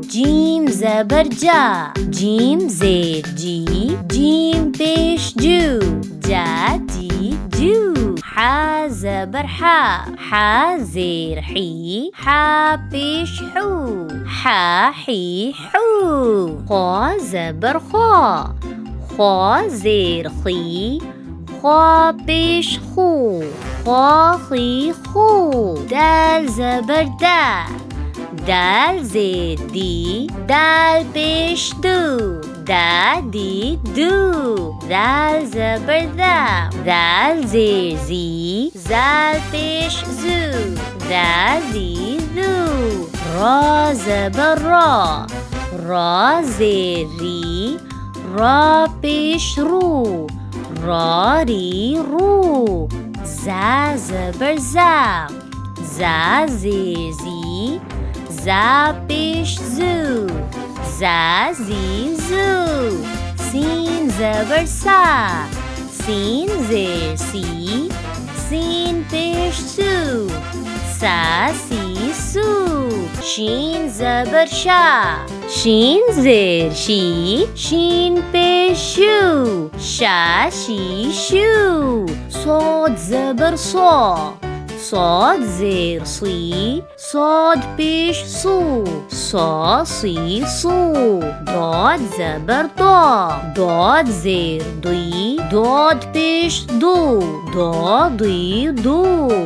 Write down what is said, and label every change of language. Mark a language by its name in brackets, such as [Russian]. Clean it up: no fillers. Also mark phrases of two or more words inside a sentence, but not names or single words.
[Urdu] جیم زبر جَ۔ جیم زیر جِ. جیم پیش جُ. جَ جِ جُ. حے زبر حَ۔ حے زیر حِ. حے پیش حُ۔ حَ حِ حُ. خے زبر خَ۔ خے زیر خِ. خے پیش خُ۔ خَ خِ خُ. دال زبر دَ۔ دال زیر دِ. دال پیش دُ۔ دَ دِ دُ. دال زبر دَ۔ دال زیر ذِ. ذال پیش ذُ۔ دَ دِ دُ. رے زبر رَ۔ رے زیر رِ. رے پیش رُ۔ رَ رِ رُ. زے زبر زَ۔ زے زیر زِ. زے پیش زُ۔ زَ زِ زُ. سین زبر سَ۔ سین زیر سِ. سین پیش سُ۔ سَ سِ سُ. شین زبر شَ۔ شین زیر شِ. شین پیش شُ۔ شَ شِ شُ. صاد زبر صَ. صاد زیر صِ. صاد پیش صُ۔ صَ صِ صُ. ضاد زبر ضَ۔ ضاد زیر ضِ. ضاد پیش ضُ۔ ضَ ضِ ضُ.